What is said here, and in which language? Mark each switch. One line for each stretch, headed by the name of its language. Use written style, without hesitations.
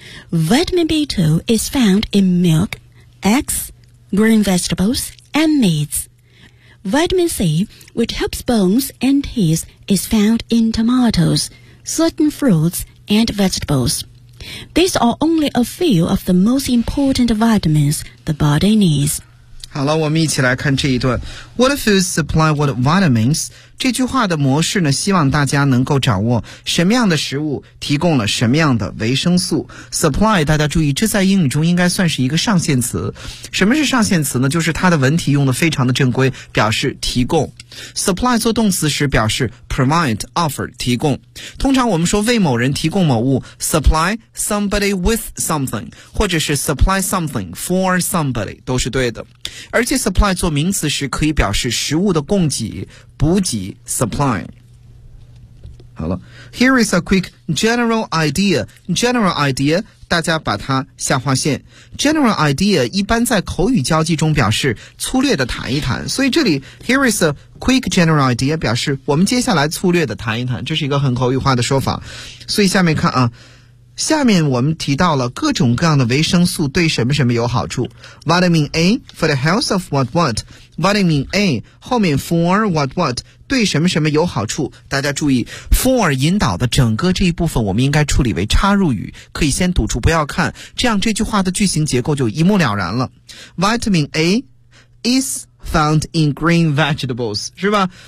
English: Vitamin B2 is found in milk, eggs, green vegetables, and meats. Vitamin C, which helps bones and teeth, is found in tomatoes, certain fruits, and vegetables. These are only a few of the most important vitamins the body needs.
Chinese: 好了，我们一起来看这一段。
English: What foods supply what vitamins?
Chinese: 这句话的模式呢，希望大家能够掌握什么样的食物提供了什么样的维生素。 Supply, 大家注意，这在英语中应该算是一个上限词。什么是上限词呢？就是它的文体用的非常的正规，表示提供。 Supply 做动词时表示 provide, offer, 提供。通常我们说为某人提供某物 ,
English: supply somebody with something,
Chinese: 或者是
English: supply something for somebody,
Chinese: 都是对的。而且 supply 做名词时可以表示食物的供给、补给 supply。好了，
English: Here is a quick general idea.
Chinese: General idea 大家把它下划线， General idea 一般在口语交际中表示粗略的谈一谈，所以这里 Here is a quick general idea 表示我们接下来粗略的谈一谈，这是一个很口语化的说法。所以下面看啊，下面我们提到了各种各样的维生素对什么什么有好处。
English: Vitamin A for the health of what what.
Chinese: Vitamin A 后面
English: for what what
Chinese: 对什么什么有好处。大家注意 for 引导的整个这一部分我们应该处理为插入语，可以先堵住不要看，这样这句话的句型结构就一目了然了。
English: Vitamin A is found in green vegetables, 是吧？